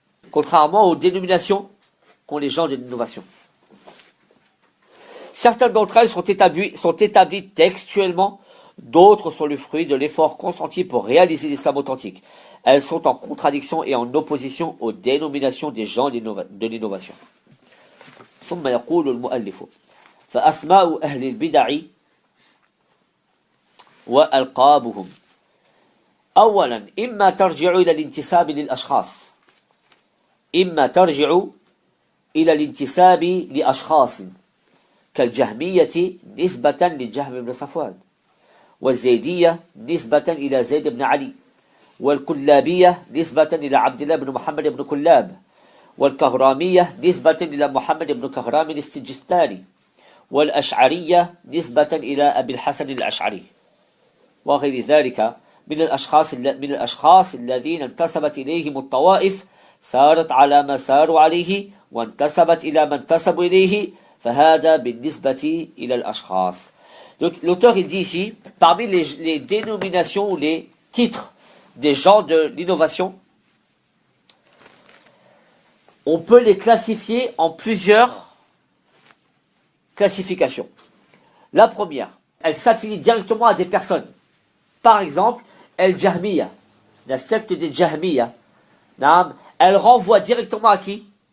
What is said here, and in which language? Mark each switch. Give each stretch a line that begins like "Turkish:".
French: Contrairement aux dénominations qu'ont les gens de l'innovation. Certaines d'entre elles sont établies textuellement, d'autres sont le fruit de l'effort consenti pour réaliser l'islam authentique. Elles sont en contradiction et en opposition aux dénominations des gens de l'innovation.
Arabic: ثم يقول المؤلف فأسماء أهل البدع وألقابهم أولا إما ترجع إلى الانتساب للأشخاص إما ترجع إلى الانتساب لأشخاص كالجهمية نسبة للجهم بن صفوان والزيدية نسبة إلى زيد بن علي والكلابية نسبة إلى عبد الله بن محمد بن كلاب والكهرامية نسبة إلى محمد بن كهرام السجستاني والأشعرية نسبة إلى أبي الحسن الأشعري وغير ذلك من الأشخاص الذين انتسبت إليهم الطوائف سارت على ما ساروا عليه وانتسبت إلى ما انتسبوا إليه فهذا بالنسبة إلى الأشخاص.
French: Donc l'auteur il dit ici, parmi les dénominations ou les titres des gens de l'innovation, on peut les classifier en plusieurs classifications. La première, elle s'affilie directement à des personnes. Par exemple, El-Jahmiya, la secte des Jahmiya, elle renvoie directement à qui?